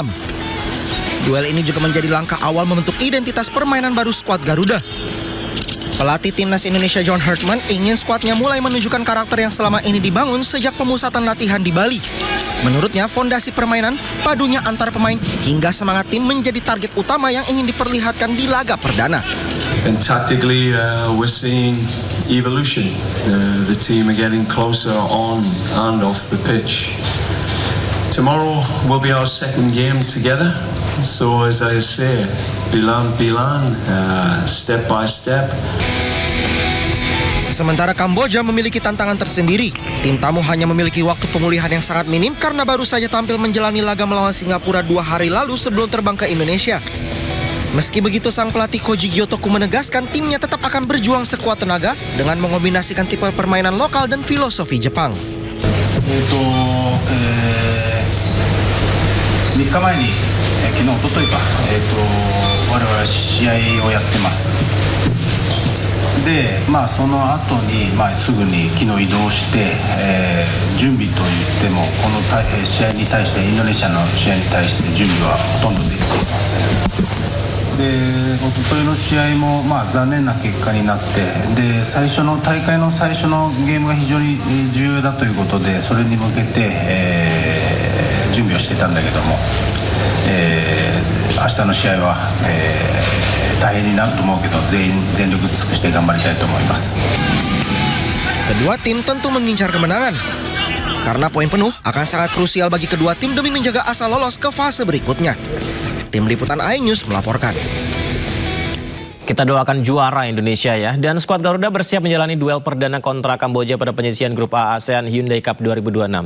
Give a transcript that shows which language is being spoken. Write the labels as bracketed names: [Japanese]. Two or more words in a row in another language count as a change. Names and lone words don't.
[Indonesian] Duel ini juga menjadi langkah awal membentuk identitas permainan baru skuad Garuda. Pelatih timnas Indonesia John Hartman ingin skuadnya mulai menunjukkan karakter yang selama ini dibangun sejak pemusatan latihan di Bali. Menurutnya, fondasi permainan, padunya antar pemain hingga semangat tim menjadi target utama yang ingin diperlihatkan di laga perdana. [English] And tactically, we're seeing evolution. The team are getting closer on and off the pitch. Tomorrow will be our second game together. So as I say, bilan, step by step. [Indonesian] Sementara Kamboja memiliki tantangan tersendiri. Tim tamu hanya memiliki waktu pemulihan yang sangat minim karena baru saja tampil menjalani laga melawan Singapura 2 hari lalu sebelum terbang ke Indonesia. Meski begitu, sang pelatih Koji Gyotoku menegaskan timnya tetap akan berjuang sekuat tenaga dengan mengombinasikan tipe permainan lokal dan filosofi Jepang. [Japanese] 3 日前に昨日、おとといか、我々試合をやってます。で、その後に、すぐに昨日移動して、準備といってもこの試合に対してインドネシアの試合に対して準備はほとんどできていません。で、おとといの試合も、残念な結果になって、で大会の最初のゲームが非常に重要だということで、それに向けて、準備をしていたんだけども、明日の試合は、大変になると思うけど、全力尽くして頑張りたいと思います。 [Indonesian] Kedua tim tentu mengincar kemenangan karena poin penuh akan sangat krusial bagi kedua tim demi menjaga asa lolos ke fase berikutnya. Tim Liputan iNews melaporkan. Kita doakan juara Indonesia ya. Dan skuad Garuda bersiap menjalani duel perdana kontra Kamboja pada penyisihan grup A ASEAN Hyundai Cup 2026.